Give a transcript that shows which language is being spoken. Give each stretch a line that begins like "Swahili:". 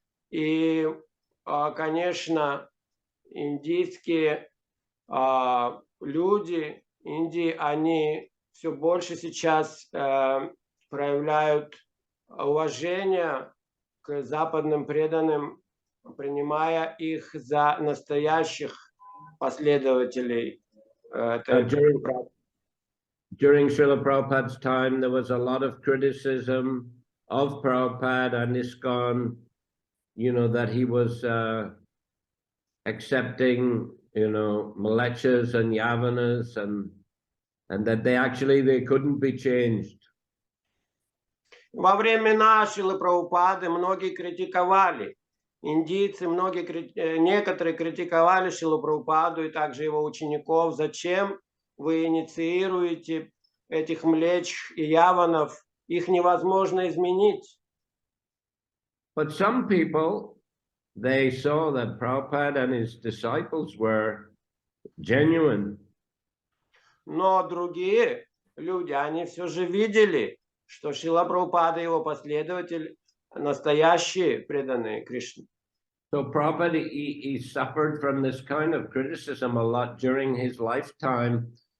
Russian: И, конечно, индийские люди Индии, они все больше сейчас проявляют уважение к западным преданным, принимая их за настоящих последователей.
English: During Srila Prabhupada's time, there was a lot of criticism of Prabhupada and ISKCON, you know, that he was accepting, you know, Mlechas and Yavanas, and that they couldn't be changed.
Russian: Во времена Шрилы Прабхупады многие критиковали. Индийцы, некоторые критиковали Шрилу Прабхупаду и также его учеников. Зачем вы инициируете этих млеч и яванов их невозможно изменить.
English: But some people, they saw that Prabhupada and his disciples were genuine.
Russian: Но другие люди, они все же видели, что Шрила Прабхупада и его последователи настоящие преданные Кришне.
English: So Prabhupada, he suffered from this kind of criticism a lot during his lifetime.